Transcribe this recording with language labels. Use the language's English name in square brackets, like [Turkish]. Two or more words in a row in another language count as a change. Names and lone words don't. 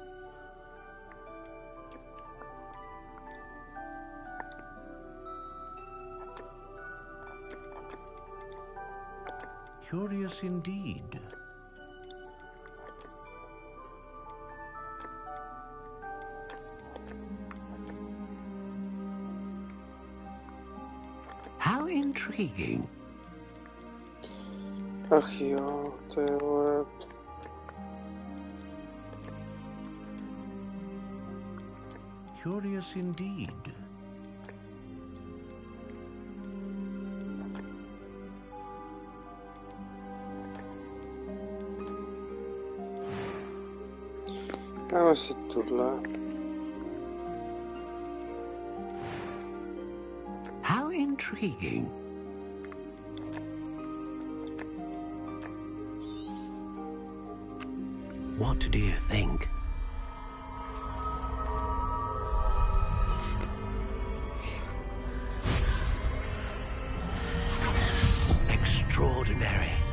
[English] Curious indeed. How intriguing. [Czech] Ach jo, to je vole. [English] Curious indeed. [Czech] Dáme si tuhle. [English] How intriguing. What do you think? Extraordinary.